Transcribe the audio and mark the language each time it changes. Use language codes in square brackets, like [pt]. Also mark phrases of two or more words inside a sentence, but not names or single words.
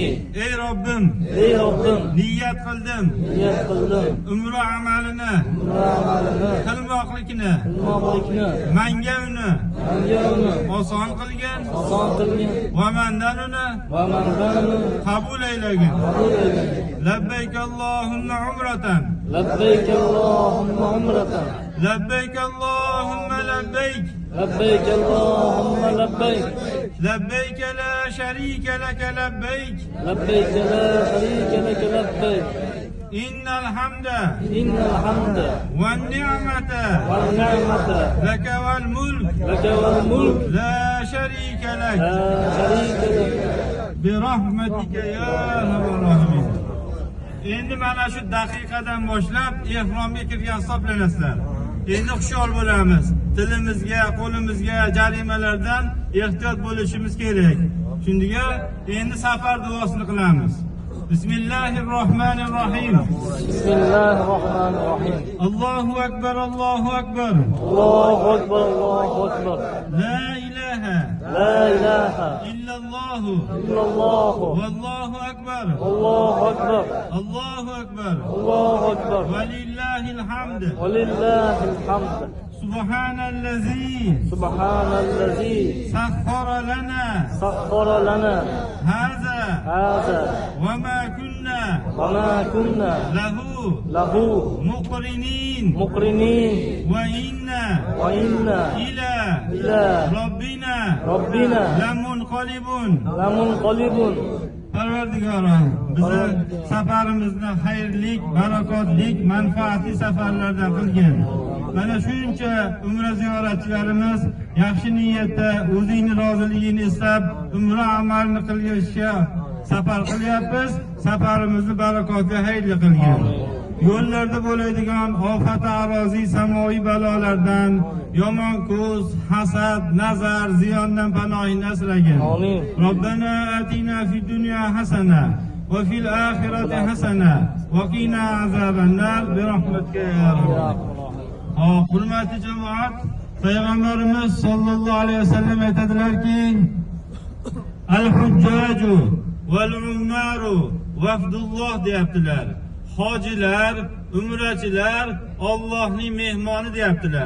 [uz] Ey Robbim, niyat qildim umra amalini qilmoqlikni menga uni oson qilgin va mendan uni qabul aylagin. [ar] لبيك اللهم عمرة. لبيك اللهم عمرة. لبيك اللهم لبيك. لبيك اللهم لبيك. لبيك لا شريك لك لبيك. لبيك لا شريك لك لبيك. إن الحمد والنعمة لك والملك لا شريك لك برحمتك يا أرحم الراحمين. [uz] Endi mana shu daqiqadan boshlab ihramga kirgan hisoblanasizlar. Endi xushyor bo'lamiz. Tilimizga, qo'limizga jarimalardan ehtiyot bo'lishimiz kerak. Shunga endi safar duosini qilamiz. Bismillahirrohmanirrohim. [ar] بسم الله الرحمن الرحيم. الله أكبر، الله أكبر. الله أكبر، الله أكبر. لا إله إلا الله. والله أكبر. الله أكبر. الله أكبر. الله أكبر. ولله الحمد. ولله الحمد. سبحان الذي سخر لنا هذا وما كنا له مقرنين وإنا إلى ربنا لمنقلبون. [uz] Parvardigorim, bizni safarimizni xayrlik, barakotlik, manfaatli safarlardan qilgin. Mana shuncha umra ziyoratchilarimiz yaxshi niyatda o'zingni roziligini istab umra amalini qilishga safar qilyapmiz. Safarimizni barakotli, xayrli qilgin. Yo'llarda bo'ladigan ofat aroziy samoviy balolardan, yomon ko'z, hasad, nazar, ziyondan panohingni asragin. Amin. [ar] ربنا آتنا في الدنيا حسنة وفي الآخرة حسنة وقنا عذاب النار برحمتك يا أرحم. [uz] Hurmatli jamoat, Payg'ambarimiz [ar] صلى الله عليه وسلم [uz] aytadilarki, [ar] الحجاج والعمار وفد الله [uz] deyaptilar. Hojilar, umrachilar Allohning mehmoni deyaptilar.